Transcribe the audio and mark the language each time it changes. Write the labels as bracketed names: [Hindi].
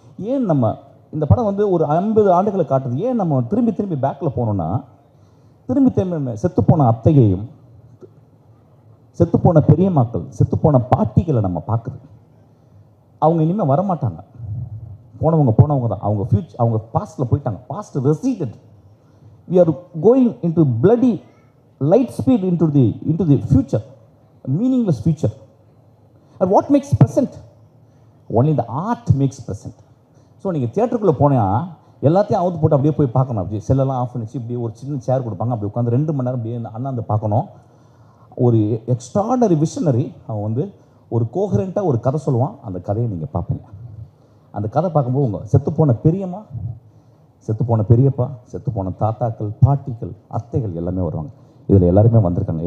[Tamil] ஏன் நம்ம இந்த படம் வந்து ஒரு 50 ஆண்டுகளை காட்டுது, ஏன் நம்ம திரும்பி பேக்கில் போனோம்னா, திரும்பி செத்துப்போன அத்தையையும், செத்துப்போன பெரியம்மாக்கள், செத்துப்போன பாட்டிகளை நம்ம பார்க்குது. அவங்க இனிமேல் வரமாட்டாங்க, போனவங்க தான். அவங்க பாஸ்ட்டில் போயிட்டாங்க. Past ரெசீடட். [English] we are going into bloody light speed into the future, a meaningless future. And what makes present? Only the art makes present. [Tamil] So நீங்கள் தியேட்டருக்குள்ளே போனால் எல்லாத்தையும் அவுத்து போட்டு அப்படியே போய் பார்க்கணும். அப்படியே செல்லெல்லாம் ஆஃப் பண்ணிச்சு, இப்படியே ஒரு சின்ன சேர் கொடுப்பாங்க, அப்படி உட்காந்து 2 மணி நேரம் அப்படியே அண்ணாந்து பார்க்கணும். ஒரு எக்ஸ்ட்ராடனரி விஷனரி அவன் வந்து ஒரு கோஹரண்ட்டாக ஒரு கதை சொல்லுவான். அந்த கதையை நீங்கள் பார்ப்பீங்க. அந்த கதை பார்க்கும்போது உங்கள் செத்துப்போன பெரியம்மா, செத்துப்போன பெரியப்பா, செத்துப்போன தாத்தாக்கள், பாட்டிகள், அத்தைகள் எல்லாமே வருவாங்க. இதில் எல்லாருமே வந்திருக்காங்க.